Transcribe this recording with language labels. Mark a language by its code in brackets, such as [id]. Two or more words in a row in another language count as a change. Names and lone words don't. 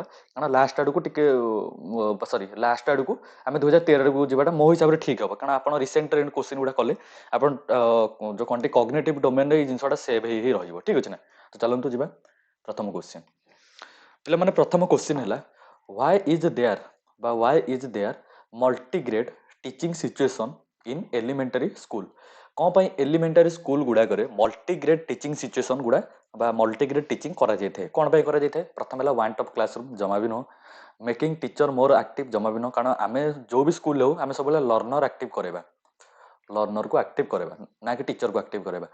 [or] କାରଣ ଲାଷ୍ଟ ଆଡ଼କୁ ଟିକେ ଲାଷ୍ଟ ଆଡ଼କୁ ଆମେ 2013କୁ ଯିବାଟା ମୋ ହିସାବରେ ଠିକ୍ ହେବ। କାରଣ ଆପଣ [en] recent trend question [or] ଗୁଡ଼ା କଲେ ଆପଣ ଯେଉଁ କଣଟି [en] cognitive domain [or] ଏଇ ଜିନିଷଟା ସେଭ୍ ହେଇ ରହିବ। ଠିକ୍ ଅଛି ନା, ତ ଚାଲନ୍ତୁ ଯିବା ପ୍ରଥମ କୋଶ୍ଚିନ୍। ପିଲାମାନେ ପ୍ରଥମ କୋଶ୍ଚିନ୍ ହେଲା [en] why is there multigrade teaching situation in elementary school? [or] କ'ଣ ପାଇଁ [en] elementary school [or] ଗୁଡ଼ାକରେ [en] multigrade teaching situation [or] ଗୁଡ଼ା ବା [en] multigrade teaching [or] କରାଯାଇଥାଏ? କ'ଣ ପାଇଁ କରାଯାଇଥାଏ? ପ୍ରଥମ ହେଲା [en] one top classroom, [or] ଜମା ବି ନୁହଁ। [en] making teacher more active, [or] ଜମା ବି ନୁହଁ। କାରଣ ଆମେ ଯେଉଁ ବି ସ୍କୁଲରେ ହଉ ଆମେ ସବୁବେଳେ [en] learner active [or] କରାଇବା, ଲର୍ଣ୍ଣରକୁ ଆକ୍ଟିଭ୍ କରାଇବା ନା କି ଟିଚରକୁ ଆକ୍ଟିଭ୍ କରାଇବା।